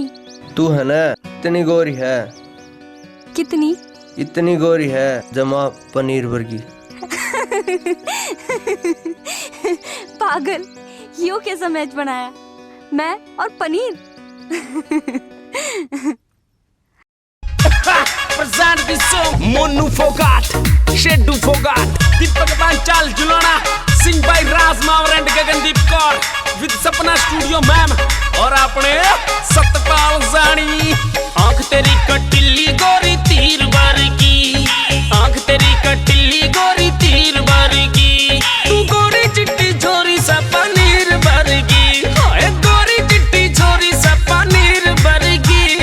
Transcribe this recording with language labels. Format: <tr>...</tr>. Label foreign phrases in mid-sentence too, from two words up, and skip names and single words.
<bgc>तू है ना इतनी गोरी है, कितनी? इतनी गोरी है जमा पनीर वर्गी। पागल, यो कैसा मैच बनाया, मैं और पनीर।</bgc> <en>present this song Monu Fogat, Shedu Fogat, Deepak Panchal Julana, sing by Raz Mawar and Gagandeep Kaur with Sapna Studio ma'am</en> <bgc>और अपने</bgc> <en>सतपाल जानी।</en> <bgc>आंख तेरी कटिली गोरी तीर वर्गी, आंख तेरी कटिली गोरी तीर वर्गी, तू गोरी चिट्टी छोरी सा पनीर वर्गी, हाय गोरी चिट्टी छोरी सा पनीर वर्गी।</bgc>